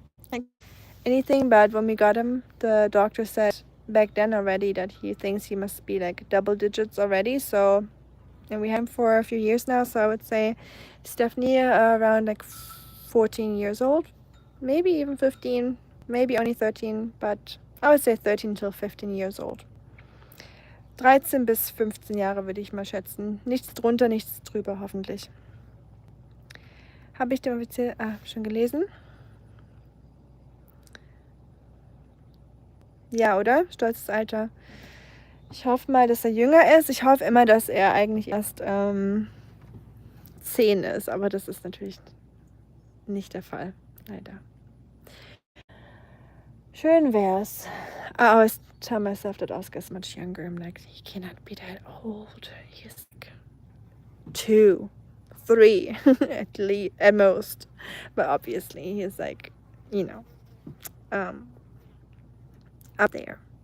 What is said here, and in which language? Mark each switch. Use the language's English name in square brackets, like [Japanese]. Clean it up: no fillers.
[English] Like anything, but when we got him, the doctor said back then already that he thinks he must be like double digits already. So, and we had him for a few years now, so I would say it's definitely around like 14 years old, maybe even 15, maybe only 13, but I would say 13 till 15 years old. [German] 13 bis 15 Jahre würde ich mal schätzen. Nichts drunter, nichts drüber, hoffentlich. Habe ich den offiziell schon gelesen? Ja, oder? Stolzes Alter. Ich hoffe mal, dass er jünger ist. Ich hoffe immer, dass er eigentlich erst 10 ist, aber das ist natürlich nicht der Fall, leider. Schön wär's. [English] I always tell myself that Oscar is much younger. I'm like, he cannot be that old. He's like 2, 3 at most. But obviously he's like, you know, up there.